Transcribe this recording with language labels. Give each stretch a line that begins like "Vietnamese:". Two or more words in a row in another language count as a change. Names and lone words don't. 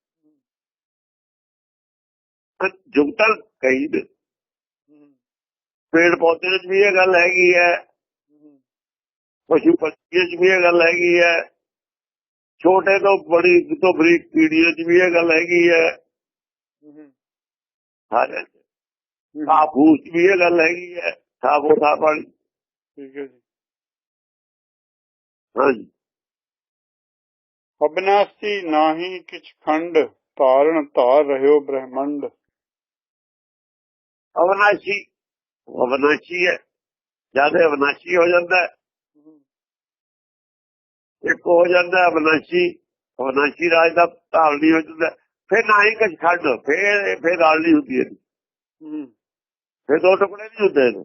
Punjabi: ਜੁਗਤਾਂ ਕਈ ਨੇ, ਪੇੜ ਪੌਦੇ ਚ ਵੀ ਇਹ ਗੱਲ ਹੈਗੀ ਹੈ, ਪਸ਼ੂ ਪੰਛੀਆਂ ਚ ਵੀ ਇਹ ਗੱਲ ਹੈਗੀ ਹੈ, ਛੋਟੇ ਤੋਂ ਬੜੀ ਤੋਂ ਬਰੀਕ ਕੀੜੀਆਂ ਚ ਵੀ ਇਹ ਗੱਲ ਹੈਗੀ ਹੈ, ਸਾਰੇ ਫੂਸ ਚ ਵੀ ਇਹ ਗੱਲ ਹੈਗੀ ਹੈ, ਥਾਪੋ ਥਾਪ ਵਾਲੀ। ਠੀਕ ਹੈ ਜੀ ਹਾਂਜੀ ਅਵਿਨਾਸ਼ੀ ਨਾਹੀ ਕਿਛ ਖੰਡ ਤਾਰਣ ਤਾਰ ਰਹਿਓ ਬ੍ਰਹਮੰਡ ਅਵਨਾਸ਼ੀ, ਅਵਨਾਸ਼ੀ ਹੈ, ਜਦ ਅਵਨਾਸ਼ੀ ਹੋ ਜਾਂਦਾ ਇੱਕ ਹੋ ਜਾਂਦਾ ਅਵਨਾਸ਼ੀ, ਅਵਨਾਸ਼ੀ ਰਾਜ ਦਾ ਧਾਰਨੀ ਹੋ ਜਾਂਦਾ। ਫਿਰ ਨਾ ਹੀ ਕੁਛ ਖੰਡ, ਫਿਰ ਰਾਜ ਨਹੀਂ ਹੁੰਦੀ ਇਹਦੀ, ਫਿਰ ਦੋ ਟੁਕੜੇ ਨਹੀਂ ਹੁੰਦੇ ਇਹਦੇ,